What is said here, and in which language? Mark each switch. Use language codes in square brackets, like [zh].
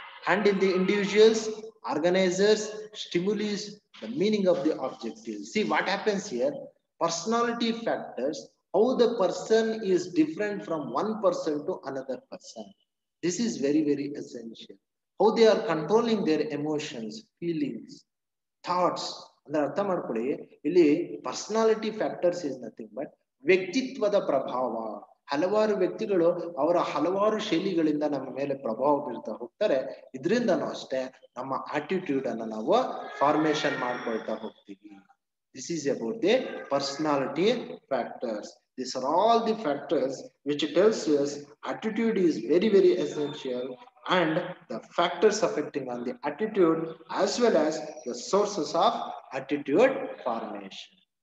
[en] And in the individuals, organizers, stimulus, the meaning of the objectives. See what happens here, personality factors, how the person is different from one person to another person. This is very, very essential. How they are controlling their emotions, feelings, thoughts. [kn] ಅಂದ್ರೆ ಅರ್ಥ ಮಾಡ್ಕೊಳ್ಳಿ, ಇಲ್ಲಿ [en] personality factors is nothing but [kn] ವ್ಯಕ್ತಿತ್ವದ ಪ್ರಭಾವ. ಹಲವಾರು ವ್ಯಕ್ತಿಗಳು ಅವರ ಹಲವಾರು ಶೈಲಿಗಳಿಂದ ನಮ್ಮ ಮೇಲೆ ಪ್ರಭಾವ ಬೀಳ್ತಾ ಹೋಗ್ತಾರೆ. ಇದರಿಂದನೂ ಅಷ್ಟೇ ನಮ್ಮ ಆಟಿಟ್ಯೂಡ್ ಅನ್ನ ನಾವು ಫಾರ್ಮೇಶನ್ ಮಾಡ್ಕೊಳ್ತಾ ಹೋಗ್ತೀವಿ. [en] This is about the personality factors. These are all the factors which tells us attitude is very, very essential, and the factors affecting on the attitude as well as the sources of attitude formation.